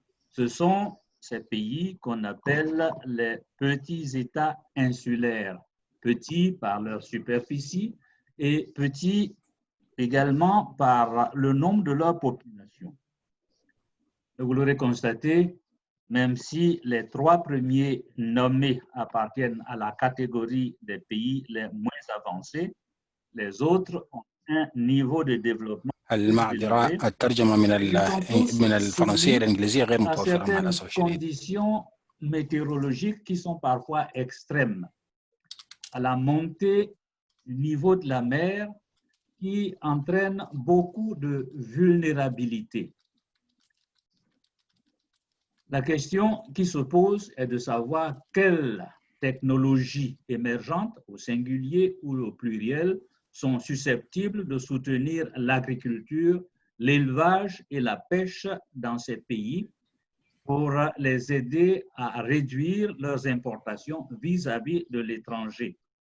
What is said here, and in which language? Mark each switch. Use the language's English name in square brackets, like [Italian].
[French] Ce sont ces pays qu'on appelle les petits États insulaires, petits par leur superficie et petits également par le nombre de leur population. Vous l'aurez constaté, même si les 3 premiers nommés appartiennent à la catégorie des pays les moins avancés, les autres ont un niveau de développement [Arabic] المعذرة الترجمة من الفرنسية إلى الإنجليزية غير متوفرة مع الأسف الشديد. [French] Conditions météorologiques qui sont parfois extrêmes, à la montée du niveau de la mer qui entraîne beaucoup de vulnérabilité. La question qui se pose est de savoir quelles technologies émergentes, au singulier ou au pluriel, sont susceptibles de soutenir l'agriculture, l'élevage et la pêche dans ces pays pour les aider à réduire leurs importations vis-à-vis de l'étranger.